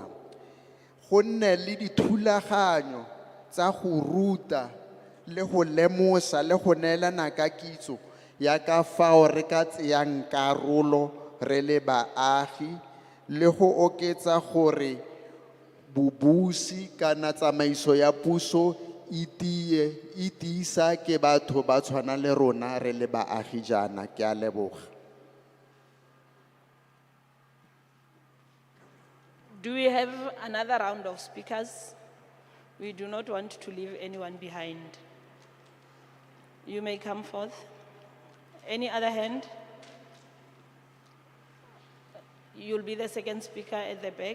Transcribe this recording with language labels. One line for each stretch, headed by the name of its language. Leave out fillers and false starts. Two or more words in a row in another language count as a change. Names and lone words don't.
Tswana: Go nne le dithulaganyo tsa go ruta le go lemosa le go neelana ka kitso ya ka fao re ka tseyang karolo re le baagi, le go oketsa gore bobusi kana tsamaiso ya puso e tiisa ke batho ba tshwana le rona re le baagi jana. Ke a leboga.
English: Do we have another round of speakers? We do not want to leave anyone behind. You may come forth. Any other hand? You'll be the second speaker at the back.